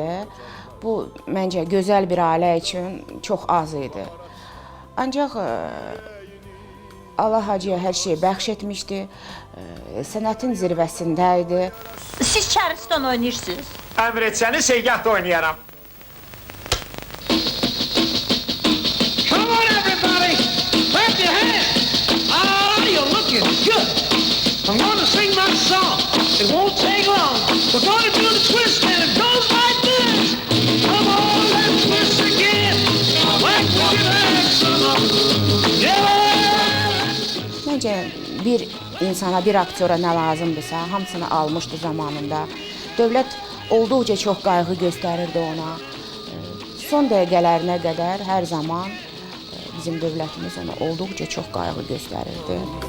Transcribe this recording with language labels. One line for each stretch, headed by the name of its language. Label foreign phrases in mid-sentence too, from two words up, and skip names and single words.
Azerbaijani: Bu məncə gözəl bir ailə üçün çox az idi. Ancaq Allah Hacıya hər şeyi bəxş etmişdi. Sənətin zirvəsində idi. Siz Charleston oynayırsınız. Əmr etsəniz, Seygahda oynayaram.
English: Come on, everybody! Clap your hands! Oh, you're looking good! I'm going to sing my song. It won't take long. We're going to do the twist and it goes like this. Come on, let's twist again. Like we did last summer. Yeah!
Azerbaijani: Məncə bir insana, bir aktyora nə lazımdırsa, hamısını almışdı zamanında. Dövlət olduqca çox qayğı göstərirdi ona. Son dəqiqələrinə qədər hər zaman bizim dövlətimiz ona olduqca çox qayğı göstərirdi.